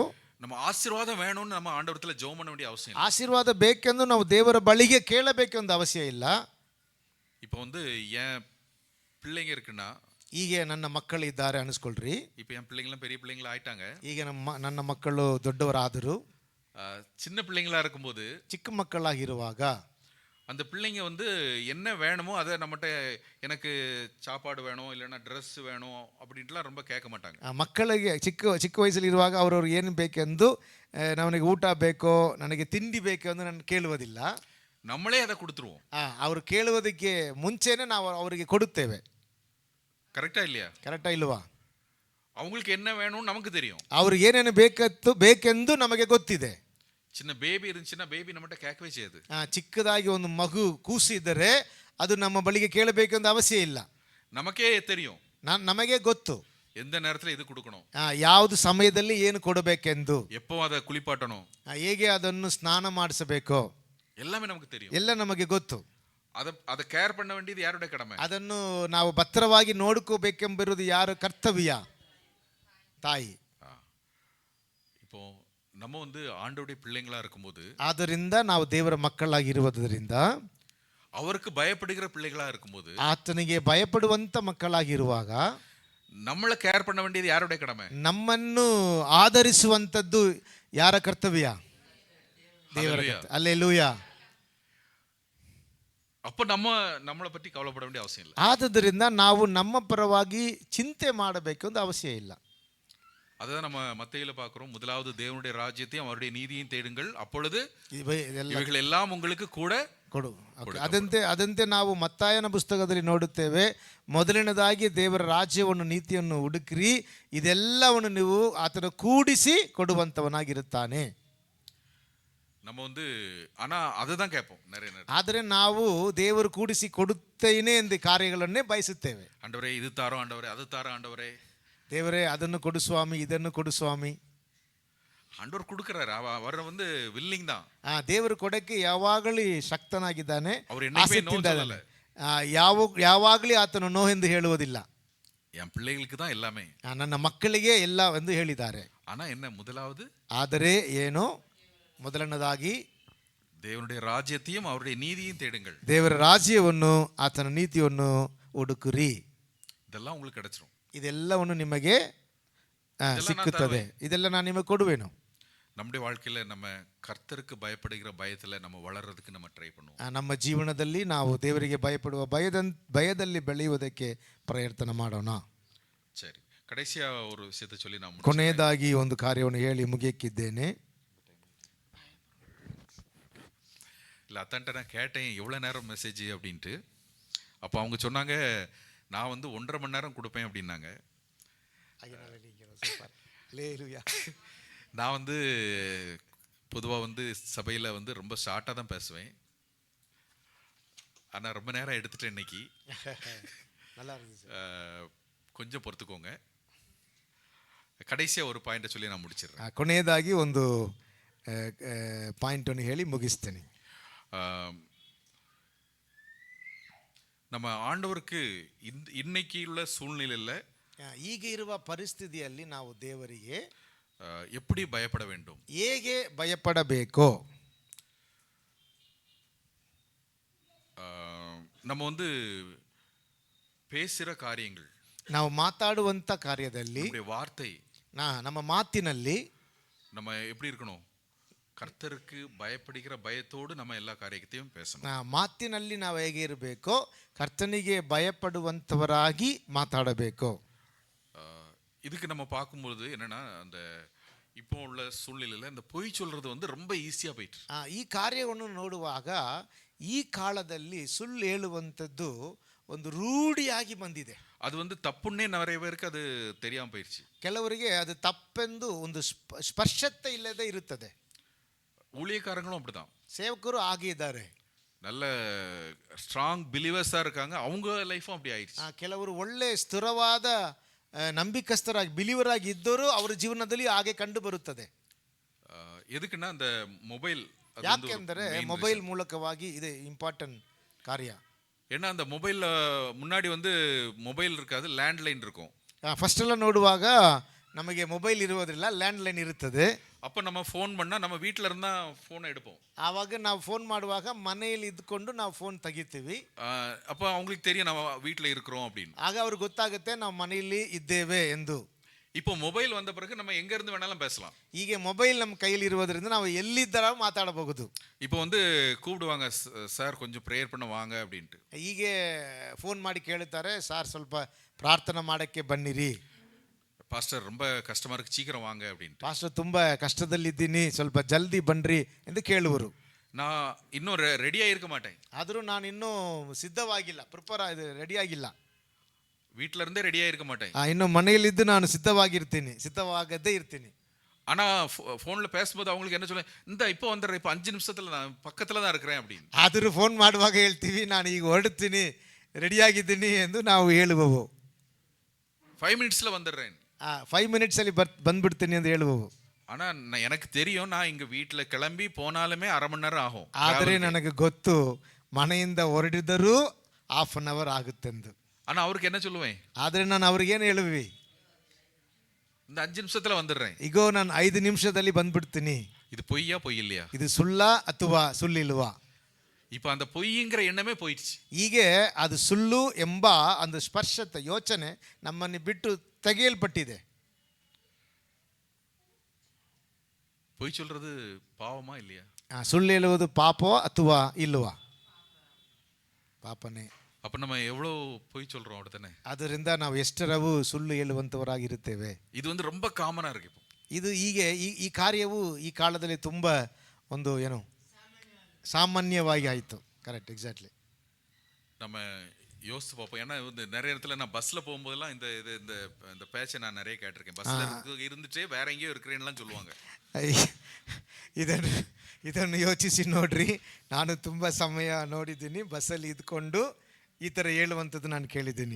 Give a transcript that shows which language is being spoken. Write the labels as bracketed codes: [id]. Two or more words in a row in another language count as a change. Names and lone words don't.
[ta] நம்ம ஆசீர்வாதம் வேணும்னு நம்ம ஆண்டவரத்துல ஜெபம் பண்ண வேண்டிய அவசியம் இல்லை. [kn] ಆಶೀರ್ವಾದ ಬೇಕೆಂದು ನಾವು ದೇವರ ಬಳಿಗೆ ಕೇಳಬೇಕೆಂದು ಅವಶ್ಯ ಇಲ್ಲ. [ta] இப்போ வந்து என் பிள்ளைங்க இருக்குன்னா, [kn] ಈಗ ನನ್ನ ಮಕ್ಕಳಿದ್ದಾರೆ ಅನಿಸ್ಕೊಳ್ರಿ. [ta] இப்போ என் பிள்ளைங்களாம் பெரிய பிள்ளைங்களா ஆயிட்டாங்க. [kn] ಈಗ ನನ್ನ ಮಕ್ಕಳು ದೊಡ್ಡವರಾದರು. [ta] சின்ன பிள்ளைங்களா இருக்கும்போது [kn] ಚಿಕ್ಕ ಮಕ್ಕಳಾಗಿರುವಾಗ [ta] அந்த பிள்ளைங்க வந்து என்ன வேணுமோ அதை நம்மகிட்ட, எனக்கு சாப்பாடு வேணும் இல்லைன்னா ட்ரெஸ் வேணும் அப்படின்ட்டுலாம் ரொம்ப கேட்க மாட்டாங்க. [kn] ಮಕ್ಕಳಿಗೆ ಚಿಕ್ಕ ವಯಸ್ಸಲ್ಲಿ ಇರುವಾಗ ಅವರವ್ರು ಏನು ಬೇಕೆಂದು ನನಗೆ ಊಟ ಬೇಕೋ ನನಗೆ ತಿಂಡಿ ಬೇಕೆಂದು ನಾನು ಕೇಳುವುದಿಲ್ಲ. [ta] நம்மளே அதை கொடுத்துருவோம். [kn] ಅವರು ಕೇಳುವುದಕ್ಕೆ ಮುಂಚೆನೆ ನಾವು ಅವರಿಗೆ ಕೊಡುತ್ತೇವೆ. [ta] கரெக்டா இல்லையா? [kn] ಕರೆಕ್ಟಾ ಇಲ್ವಾ? [ta] அவங்களுக்கு என்ன வேணும்னு நமக்கு தெரியும். [kn] ಅವ್ರಿಗೆ ಏನೇನು ಬೇಕೆಂದು ನಮಗೆ ಗೊತ್ತಿದೆ. [ta] சின்ன பேபி இருந்துச்சுன்னா பேபி நம்மகிட்ட கேட்கவே செய்யாது. [kn] ಚಿಕ್ಕದಾಗಿ ಒಂದು ಮಗು ಕೂಸಿದರೆ ಅದು ನಮ್ಮ ಬಳಿಗೆ ಕೇಳಬೇಕೆಂದು ಅವಶ್ಯ ಇಲ್ಲ. [ta] நமக்கே தெரியும். [kn] ನಮಗೆ ಗೊತ್ತು [ta] எந்த நேரத்துல இது கொடுக்கணும், [kn] ಯಾವುದು ಸಮಯದಲ್ಲಿ ಏನು ಕೊಡಬೇಕೆಂದು, [ta] எப்போ அதை குளிப்பாட்டணும், [kn] ಹೇಗೆ ಅದನ್ನು ಸ್ನಾನ ಮಾಡಿಸಬೇಕೋ [ta] எல்லாமே நமக்கு தெரியும். [kn] ಎಲ್ಲ ನಮಗೆ ಗೊತ್ತು. [ta] அதை கேர் பண்ண வேண்டியது யாருடைய கடமை? [kn] ಅದನ್ನು ನಾವು ಭದ್ರವಾಗಿ ನೋಡ್ಕೋಬೇಕೆಂಬಿರುವುದು ಯಾರ ಕರ್ತವ್ಯ? ತಾಯಿ. [ta] இப்போ நம்ம வந்து ஆண்டவருடைய பிள்ளைங்களா இருக்கும்போது, [kn] ಆದ್ದರಿಂದ ನಾವು ದೇವರ ಮಕ್ಕಳಾಗಿರುವುದರಿಂದ, [ta] அவருக்கு பயப்படுகிற பிள்ளைகளா இருக்கும்போது, [kn] ಆತನಿಗೆ ಭಯಪಡುವಂತ ಮಕ್ಕಳಾಗಿರುವಾಗ [ta] நம்மளை கேர் பண்ண வேண்டியது யாருடைய கடமை? [kn] ನಮ್ಮನ್ನು ಆಧರಿಸುವಂತದ್ದು ಯಾರ ಕರ್ತವ್ಯ? ದೇವರ. [ta] அல்லேலூயா. அப்ப நம்மளை பற்றி கவலைப்பட வேண்டிய அவசியம் இல்லை. [kn] ಆದ್ದರಿಂದ ನಾವು ನಮ್ಮ ಪರವಾಗಿ ಚಿಂತೆ ಮಾಡಬೇಕೆಂದು ಅವಶ್ಯ ಇಲ್ಲ. [ta] அதான் நம்ம மத்தேயுல பார்க்கிறோம். முதலாவது தேவனுடைய ராஜ்யத்தையும் அவருடைய நீதியையும் தேடுங்கள், அப்பொழுது இவைகள் எல்லாம் உங்களுக்கு கூட [kn] ಕೊಡು. ಅದಂತೆ ನಾವು ಮತ್ತಾಯನ ಪುಸ್ತಕದಲ್ಲಿ ನೋಡುತ್ತೇವೆ. ಮೊದಲನೇದಾಗಿ ದೇವರ ರಾಜ್ಯವನ್ನು ನೀತಿಯನ್ನು ಹುಡುಕ್ರಿ, ಇದೆಲ್ಲವನ್ನು ನೀವು ಆತನ ಕೂಡಿಸಿ ಕೊಡುವಂತವನಾಗಿರುತ್ತಾನೆ. [ta] நம்ம வந்து ஆனா அதுதான் கேட்போம் நிறைய நேரம். [kn] ಆದರೆ ನಾವು ದೇವರು ಕೂಡಿಸಿ ಕೊಡುತ್ತೇನೆ ಎಂದು ಕಾರ್ಯಗಳನ್ನೇ ಬಯಸುತ್ತೇವೆ. [ta] ஆண்டவரே இது தாரோ, ஆண்டவரே அது தாரோ, ஆண்டவரே [kn] ದೇವರೇ ಅದನ್ನು ಕೊಡು ಸ್ವಾಮಿ, ಇದನ್ನು ಕೊಡು ಸ್ವಾಮಿ. [ta] ஆண்டவர் கொடுக்கிறாரு, அவர் வந்து வில்லிங் தான். [kn] ದೇವರು ಕೊಡಕ್ಕೆ ಯಾವಾಗಲೂ ಶಕ್ತನಾಗಿದ್ದಾನೆ, [ta] அவர் என்னைக்குமே நோ சொல்லல. [kn] ಯಾವಾಗಲೂ ಆತನು ನೋ ಎಂದು ಹೇಳುವುದಿಲ್ಲ. [ta] என் பிள்ளைகளுக்கு தான் எல்லாமே, [kn] ನನ್ನ ಮಕ್ಕಳಿಗೆ ಎಲ್ಲ ಎಂದು ಹೇಳಿದ್ದಾರೆ. [ta] ஆனா என்ன, முதலாவது [kn] ಆದರೆ ಏನು, ಮೊದಲನೇದಾಗಿ [ta] தேவனுடைய ராஜ்யத்தையும் அவருடைய நீதியையும் தேடுங்கள். [kn] ದೇವರ ರಾಜ್ಯವನ್ನು ಆತನ ನೀತಿಯನ್ನು ಹುಡುಕಿರಿ, இதெல்லாம் உங்களுக்கு கிடைச்சிரும். ಇದೆಲ್ಲವನ್ನು ನಿಮಗೆ ಸಿಕ್ಕುತ್ತದೆ. ಇದೆಲ್ಲ ನಾನು ನಿಮಗೆ ಕೊಡುವೆನು. [ta] நம்முடைய வாழ்க்கையில நம்ம கர்த்தருக்கு பயப்படுகிற பயத்துல நம்ம வளர்றதுக்கு நம்ம ட்ரை பண்ணுவோம். [kn] ನಮ್ಮ ಜೀವನದಲ್ಲಿ ನಾವು ದೇವರಿಗೆ ಭಯಪಡುವ ಭಯದಲ್ಲಿ ಬೆಳೆಯುವುದಕ್ಕೆ ಪ್ರಯತ್ನ ಮಾಡೋಣ. [ta] சரி, கடைசியா ஒரு விஷயத்தை சொல்லி நான் [kn] ಕೊನೆಯದಾಗಿ ಒಂದು ಕಾರ್ಯವನ್ನು ಹೇಳಿ ಮುಗಿಯಕ್ಕಿದ್ದೇನೆ. [ta] இல்லை, அத்தான்ட்ட நான் கேட்டேன் எவ்வளோ நேரம் மெசேஜ் அப்படின்ட்டு. அப்போ அவங்க சொன்னாங்க, நான் வந்து 1.5 மணி நேரம் கொடுப்பேன் அப்படின்னாங்க. நான் வந்து பொதுவாக வந்து சபையில் வந்து ரொம்ப ஷார்ட்டாக தான் பேசுவேன். ஆனால் ரொம்ப நேரம் எடுத்துட்டேன் இன்னைக்கு. கொஞ்சம் பொறுத்துக்கோங்க. கடைசியாக ஒரு பாயிண்ட்டை சொல்லி நான் முடிச்சிடுறேன். [kn] ಕೊನೆಯದಾಗಿ ಒಂದು ಪಾಯಿಂಟನ್ನು ಹೇಳಿ ಮುಗಿಸ್ತೇನೆ. [ta] நம்ம ஆண்டவருக்கு இன்னைக்கு உள்ள சூழ்நிலையில், [kn] ಈಗ ಇರುವ ಪರಿಸ್ಥಿತಿಯಲ್ಲಿ ನಾವು ದೇವರಿಗೆ [ta] எப்படி பயப்பட வேண்டும், [kn] ಹೇಗೆ ಭಯಪಡಬೇಕು, [ta] நம்ம வந்து பேசுகிற காரியங்கள், [kn] ನಾವು ಮಾತಾಡುವಂಥ ಕಾರ್ಯದಲ್ಲಿ, [ta] வார்த்தை, [kn] ನಮ್ಮ ಮಾತಿನಲ್ಲಿ [ta] நம்ம எப்படி இருக்கணும்? கர்த்தருக்கு பயப்படுகிற பயத்தோடு நம்ம எல்லா காரியத்தையும் பேசணும். [kn] ಮಾತಿನಲ್ಲಿ ನಾವು ಹೇಗೆ ಇರಬೇಕು? ಕರ್ತನಿಗೆ ಭಯಪಡುವಂತವರಾಗಿ ಮಾತಾಡಬೇಕು. [ta] இதுக்கு நம்ம பார்க்கும்போது என்னன்னா, அந்த இப்போ உள்ள சூழ்நிலையில் இந்த பொய் சொல்றது வந்து ரொம்ப ஈஸியாக போயிட்டு. [kn] ಈ ಕಾರ್ಯವನ್ನು ನೋಡುವಾಗ ಈ ಕಾಲದಲ್ಲಿ ಸುಳ್ಳು ಹೇಳುವಂಥದ್ದು ಒಂದು ರೂಢಿಯಾಗಿ ಬಂದಿದೆ. [ta] அது வந்து தப்புன்னே நிறைய பேருக்கு அது தெரியாம போயிடுச்சு. [kn] ಕೆಲವರಿಗೆ ಅದು ತಪ್ಪೆಂದು ಒಂದು ಸ್ಪರ್ಶತೆ ಇಲ್ಲದೆ ಇರುತ್ತದೆ. [ta] ஊழியக்காரங்களும் அப்படிதான். [kn] ಸೇವಕರು ಹಾಗೆ ಇದ್ದಾರೆ. [ta] நல்ல [en] strong believers [ta] இருக்காங்க, அவங்க லைஃப்பும் அப்படி ஆயிடுச்சு. [kn] ಕೆಲವರು ಒಳ್ಳೆ ಸ್ಥಿರವಾದ ನಂಬಿಕಸ್ಥರಾಗಿ ಬಿಲೀವರ್ ಆಗಿ ಇದ್ದರೂ ಅವರ ಜೀವನದಲ್ಲಿ ಹಾಗೆ ಕಂಡು ಬರುತ್ತದೆ. [ta] எதுக்குன்னா அந்த ಮೊಬೈಲ್, [kn] ಯಾಕೆಂದರೆ ಮೊಬೈಲ್ ಮೂಲಕವಾಗಿ ಇದೆ ಇಂಪಾರ್ಟೆಂಟ್ ಕಾರ್ಯ. [ta] ஏன்னா அந்த மொபைல் முன்னாடி வந்து மொபைல் இருக்காது, லேண்ட்லைன் இருக்கும். [kn] ಫಸ್ಟ್ ಎಲ್ಲ ನೋಡುವಾಗ ನಮಗೆ ಮೊಬೈಲ್ ಇರುವುದಿಲ್ಲ, ಲ್ಯಾಂಡ್ಲೈನ್ ಇರುತ್ತದೆ. [ta] அப்போ நம்ம ஃபோன் பண்ணால் நம்ம வீட்டில் இருந்தால் ஃபோனை எடுப்போம். [kn] ಆವಾಗ ನಾವು ಫೋನ್ ಮಾಡುವಾಗ ಮನೆಯಲ್ಲಿ ಇದ್ಕೊಂಡು ನಾವು ಫೋನ್ ತೆಗಿತೀವಿ. [ta] அப்போ அவங்களுக்கு தெரியும் நம்ம வீட்டில் இருக்கிறோம் அப்படின்னு. [kn] ಆಗ ಅವ್ರಿಗೆ ಗೊತ್ತಾಗುತ್ತೆ ನಾವು ಮನೆಯಲ್ಲಿ ಇದ್ದೇವೆ ಎಂದು. [ta] இப்போ ಮೊಬೈಲ್ வந்த பிறகு நம்ம எங்க இருந்து வேணாலும் பேசலாம். [kn] ಹೀಗೆ ಮೊಬೈಲ್ ನಮ್ಮ ಕೈಯಲ್ಲಿ ಇರುವುದರಿಂದ ನಾವು ಎಲ್ಲಿದ್ದರ ಮಾತಾಡಬಹುದು. [ta] இப்போ வந்து கூப்பிடுவாங்க, சார் கொஞ்சம் ப்ரேயர் பண்ண வாங்க அப்படின்ட்டு. [kn] ಹೀಗೆ ಫೋನ್ ಮಾಡಿ ಕೇಳುತ್ತಾರೆ, ಸಾರ್ ಸ್ವಲ್ಪ ಪ್ರಾರ್ಥನಾ ಮಾಡಕ್ಕೆ ಬನ್ನಿರಿ, [ta] பாஸ்டர் ரொம்ப கஷ்டமா இருக்கு, சீக்கிரம் வாங்க அப்படின்ட்டு. [kn] ಪಾಸ್ಟರ್ ತುಂಬಾ ಕಷ್ಟದಲ್ಲಿದ್ದೀನಿ, ಸ್ವಲ್ಪ ಜಲ್ದಿ ಬನ್ರಿ ಎಂದು ಕೇಳುವರು. [ta] நான் இன்னும் ரெடியாக இருக்க மாட்டேன். [kn] ಆದರೂ ನಾನು ಇನ್ನೂ ಸಿದ್ಧವಾಗಿಲ್ಲ, ರೆಡಿ ಆಗಿಲ್ಲ, [ta] வீட்டில இருந்தே ரெடியாக இருக்க மாட்டேன். [kn] ಇನ್ನು ಮನೆಯಲ್ಲಿದ್ದು ನಾನು ಸಿದ್ಧವಾಗದೇ ಇರ್ತೀನಿ. [ta] ஆனால் ஃபோனில் பேசும்போது அவங்களுக்கு என்ன சொல்ல, இந்த இப்போ வந்துடுறேன், இப்போ 5 நிமிஷத்தில் நான் பக்கத்தில் தான் இருக்கிறேன் அப்படின்னு. [kn] ಆದರೂ ಫೋನ್ ಮಾಡುವಾಗ ಹೇಳ್ತೀವಿ ನಾನು ಈಗ ಹೊರಡ್ತೀನಿ, ರೆಡಿಯಾಗಿದ್ದೀನಿ ಎಂದು ನಾವು ಹೇಳುವವು. [ta] 5 மினிட்ஸில் வந்துடுறேன், [kn] 5 ಮಿನಿಟ್ಸಲ್ಲಿ ಬಂದ್ಬಿಡ್ತೀನಿ ಎಂದು ಹೇಳುವವು. [ta] ஆனால் எனக்கு தெரியும், நான் இங்கே வீட்டில் கிளம்பி போனாலுமே 1/2 மணி நேரம் ஆகும். [kn] ಆದರೆ ನನಗೆ ಗೊತ್ತು ಮನೆಯಿಂದ ಹೊರಡಿದರೂ 1/2 ಅವರ್ ಆಗುತ್ತೆಂದು. [ta] ஆனால் அவருக்கு என்ன சொல்லுவேன், [kn] ಆದರೆ ನಾನು ಅವ್ರಿಗೇನು ಹೇಳುವಿ, [ta] இந்த 5 நிமிஷத்தில் வந்துடுறேன். [kn] ಈಗೋ ನಾನು 5 ನಿಮಿಷದಲ್ಲಿ ಬಂದ್ಬಿಡ್ತೀನಿ. [ta] இது பொய்யா பொய் இல்லையா? [kn] ಇದು ಸುಳ್ಳ ಅಥವಾ ಸುಳ್ಳಿಲ್ವಾ? [ta] இப்போ அந்த பொய்ங்கிற எண்ணமே போயிடுச்சு. [kn] ಹೀಗೆ ಅದು ಸುಳ್ಳು ಎಂಬ ಒಂದು ಸ್ಪರ್ಶತೆ ಯೋಚನೆ ನಮ್ಮನ್ನು ಬಿಟ್ಟು ತೆಗೆಯಲ್ಪಟ್ಟಿದೆ. [ta] பொய் சொல்றது பாவமா இல்லையா? [kn] ಸುಳ್ಳು ಹೇಳುವುದು ಪಾಪೋ ಅಥವಾ ಇಲ್ವಾ? ಪಾಪನೇ. [ta] அப்போ நம்ம எவ்வளோ பொய் சொல்கிறோம் அப்படித்தானே? [kn] ಅದರಿಂದ ನಾವು ಎಷ್ಟರವು ಸುಳ್ಳು ಹೇಳುವಂಥವರಾಗಿರುತ್ತೇವೆ. [ta] இது வந்து ரொம்ப காமனாக இருக்கு இப்போ. [kn] ಇದು ಹೀಗೆ ಈ ಕಾರ್ಯವು ಈ ಕಾಲದಲ್ಲಿ ತುಂಬ ಒಂದು ಏನು ಸಾಮಾನ್ಯವಾಗಿ ಆಯಿತು. [en] correct, exactly. [ta] நம்ம யோசித்து பார்ப்போம். ஏன்னா வந்து நிறைய இடத்துல நான் பஸ்ஸில் போகும்போதெல்லாம் இந்த இது இந்த இந்த பேச்சை நான் நிறைய கேட்டிருக்கேன். பஸ்ஸில் இருந்துட்டே வேற எங்கேயோ இருக்கிறேன்லாம் சொல்லுவாங்க. [kn] ಇದನ್ನು ಯೋಚಿಸಿ ನೋಡ್ರಿ, ನಾನು ತುಂಬ ಸಮಯ ನೋಡಿದ್ದೀನಿ, ಬಸ್ಸಲ್ಲಿ ಇದ್ಕೊಂಡು ಈ ಥರ ಹೇಳುವಂಥದ್ದು ನಾನು ಕೇಳಿದ್ದೀನಿ.